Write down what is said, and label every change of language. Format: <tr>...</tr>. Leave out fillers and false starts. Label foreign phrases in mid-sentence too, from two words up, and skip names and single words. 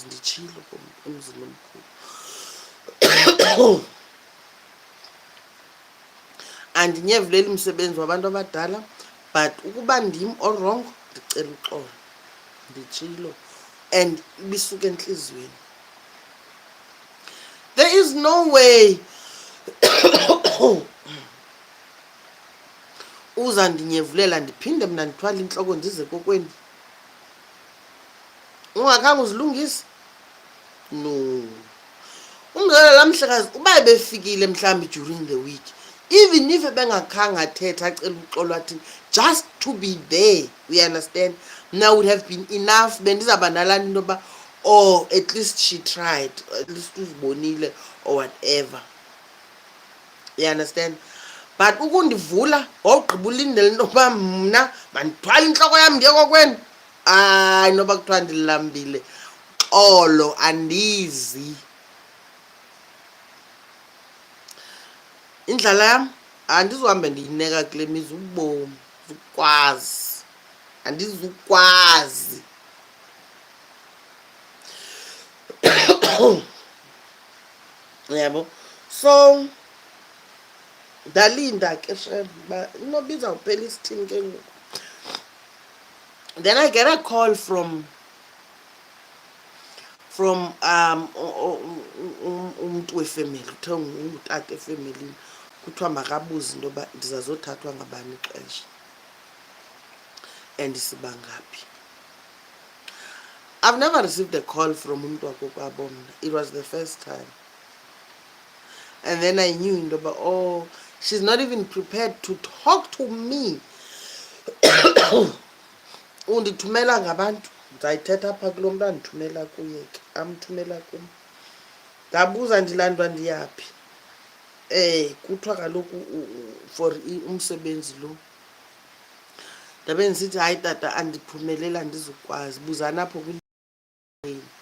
<xh>Nditshilo emzini omkhulu. Andinyevulela umsebenzi wabantu abadala, but ukuba ndim orongo ndicela uxolo, nditshilo, and ibisuka entliziyweni. There is no way uzandinyevulela ndiphinde mna ndithwale intloko ndize kokweni ungakhange uzilungise. No. Umzekelo laa mhlekazi uba ebefikile mhlawumbi</xh> <en>during the week, even if</en> <xh>ebengakhange athetha acela uxolo athini,</xh> <en>just to be there, we understand, now would have been enough.</en> <xh>Bendizawuba nalaa nto yoba</xh> <en>or at least she tried, at least</en> <xh>uzibonile</xh> <en>or whatever. You understand?</en> <xh>But ukundivula wawugqiba ulindele into yoba mna mandithwale intloko yam ndiye kokweni, hayi noba kuthiwa ndilambile, xolo andizi. Indlala yam andizuhambe ndiyineka kule mizi ubomi, zukwazi, andizukwazi. Yabo? So ndalinda ke shem uba inoba izawuphela isithini ke ngoku.</xh> <en>Then I get a call from</en> <xh>umntu wefemeli, kuthiwa ungutata efemelini, kuthiwa makabuze into yoba ndizazothathwa ngabani ixesha and siba ngaphi.</xh> <en>I've never received a call from</en> <xh>umntu wakokwabo mna.</xh> <en>It was the first time. And then I knew</en> <xh>into yoba,</xh> <en>oh, she's not even prepared to talk to me.</en> <xh>Undithumela ngabantu, ndizayithetha apha kulo mntu andithumela kuye ke, amthumela kum. Ndabuza ndilandwa ndiyaphi. Kuthiwa kaloku for umsebenzi lo. Ndabe ndisithi hayi tata andiphumelela andizukwazi, buzana apho kwindini.</xh>